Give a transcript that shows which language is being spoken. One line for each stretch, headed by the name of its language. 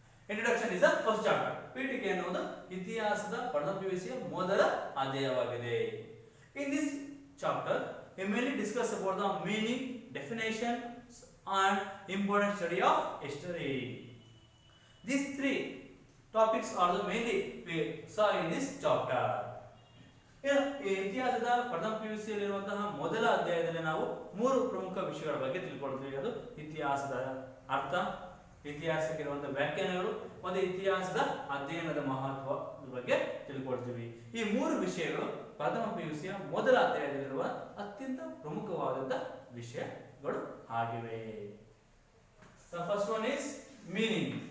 English: Introduction is the first chapter.
Kannada: ಪೀಠಿಕೆ ಎನ್ನುವುದು ಇತಿಹಾಸದ ಪ್ರಥಮ PUCಯ ಮೊದಲ ಅಧ್ಯಾಯವಾಗಿದೆ.
English: In this chapter we mainly discuss about the meaning, definition and important study of history. These three topics are the mainly we saw in this chapter.
Kannada: ಇತಿಹಾಸದ ಪ್ರಥಮ PUCಯಲ್ಲಿರುವಂತಹ ಮೊದಲ ಅಧ್ಯಾಯದಲ್ಲಿ ನಾವು ಮೂರು ಪ್ರಮುಖ ವಿಷಯಗಳ ಬಗ್ಗೆ ತಿಳ್ಕೊಳ್ತೀವಿ. ಅದು ಇತಿಹಾಸದ ಅರ್ಥ, ಇತಿಹಾಸಕ್ಕಿರುವಂತಹ ವ್ಯಾಖ್ಯಾನಗಳು ಮತ್ತು ಇತಿಹಾಸದ ಅಧ್ಯಯನದ ಮಹತ್ವದ ಬಗ್ಗೆ ತಿಳ್ಕೊಳ್ತೀವಿ. ಈ ಮೂರು ವಿಷಯಗಳು ಪ್ರಥಮ PUCಯ ಮೊದಲ ಅಧ್ಯಾಯದಲ್ಲಿರುವ ಅತ್ಯಂತ ಪ್ರಮುಖವಾದಂತಹ ವಿಷಯಗಳು ಆಗಿವೆ.
English: The first one is meaning.